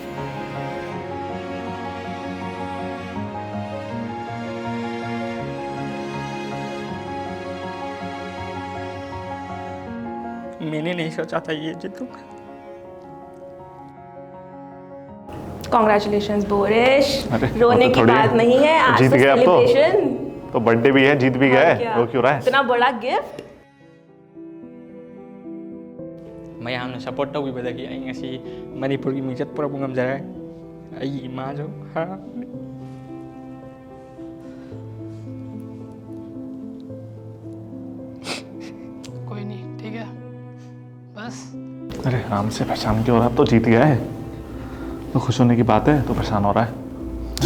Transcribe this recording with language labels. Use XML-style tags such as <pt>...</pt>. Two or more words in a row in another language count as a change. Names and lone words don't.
<hi>मैंने नहीं सोचा था ये जीतूंगा। कॉन्ग्रेचुलेशंस बोरिश, रोने तो की बात नहीं है, आज जीत तो गए अब सेलिब्रेशन। तो बर्थडे भी है, जीत भी गए, रो क्यों रहा है? इतना बड़ा गिफ्ट।</hi> <mni>ꯃꯌꯥꯝꯅ ꯁꯄꯣꯔꯠ ꯇꯧꯕꯤꯕꯗꯒꯤ ꯑꯩ ꯉꯁꯤ ꯃꯅꯤꯄꯨꯔꯒꯤ ꯃꯤꯡꯆꯠ ꯄꯨꯔꯛꯄ ꯉꯝꯖꯔꯦ꯫ ꯑꯩꯒꯤ ꯏꯃꯥꯁꯨ ꯍꯔꯥꯎꯏ꯫</mni> <hi>कोई नहीं, ठीक है, बस। अरे आराम से, परेशान क्यों हो रहा है? अब तो जीत गया है, तो खुश होने की बात है, तो परेशान हो रहा है।</hi>